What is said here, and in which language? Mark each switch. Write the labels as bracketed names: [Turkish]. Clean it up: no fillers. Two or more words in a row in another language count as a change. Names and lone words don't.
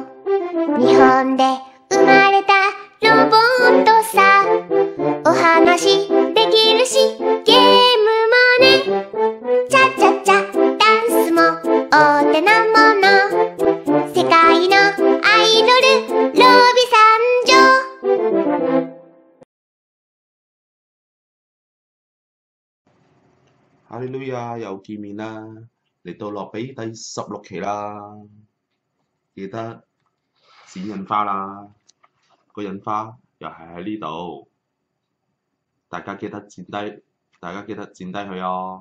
[Japanese] 日本で生まれたロボットさ。お話できるしゲームもね。チャチャチャダンスもお手の物。世界のアイドルロビ参上。 [Cantonese] 哈利路亞又見面啦！嚟到落比第16期啦，記得剪印花啦，個印花又係喺呢度，大家記得剪低佢哦。